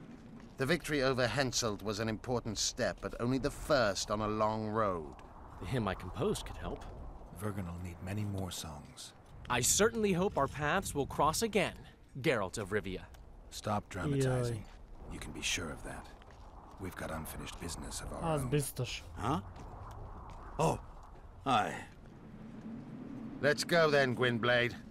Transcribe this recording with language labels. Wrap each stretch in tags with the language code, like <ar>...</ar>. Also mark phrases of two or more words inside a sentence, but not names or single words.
<en>The victory over Henselt was an important step, but only the first on a long road. The hymn I composed could help. Vergen will need many more songs. I certainly hope our paths will cross again, Geralt of Rivia. Stop dramatizing. You can be sure of that. We've got unfinished business of our Az own. biztos. Huh? Oh, aye. Let's go then, Gwynblade.</en>